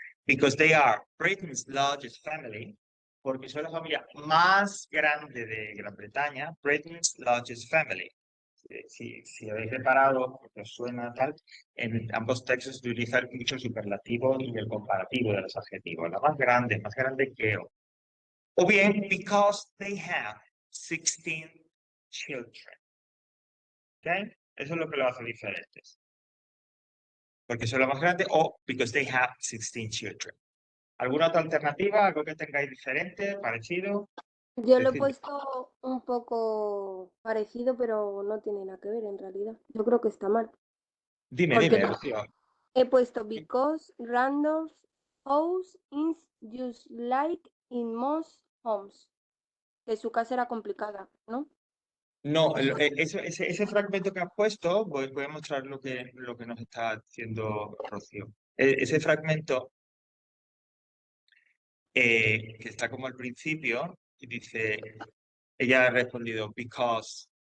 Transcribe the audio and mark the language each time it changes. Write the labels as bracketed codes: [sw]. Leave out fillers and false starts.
[en] Because they are Britain's largest family, [es] porque son la familia más grande de Gran Bretaña, [en] Britain's largest family. [es] Si habéis reparado, porque os suena tal, en ambos textos se utiliza mucho el superlativo y el comparativo de los adjetivos. La más grande que o. O bien, [en] because they have 16 children. ¿Ok? [es] Eso es lo que lo hace diferentes. Porque son lo más grande o [en] because they have 16 children. [es] ¿Alguna otra alternativa? ¿Algo que tengáis diferente, parecido? Yo lo he puesto un poco parecido, pero no tiene nada que ver en realidad. Yo creo que está mal. Dime, Rocío. He puesto [en] because Randolph's house is just like in most homes. [es] Que su casa era complicada, ¿no? No, ese fragmento que has puesto, voy a mostrar lo que nos está diciendo Rocío. Ese fragmento que está como al principio, y dice, ella ha respondido, because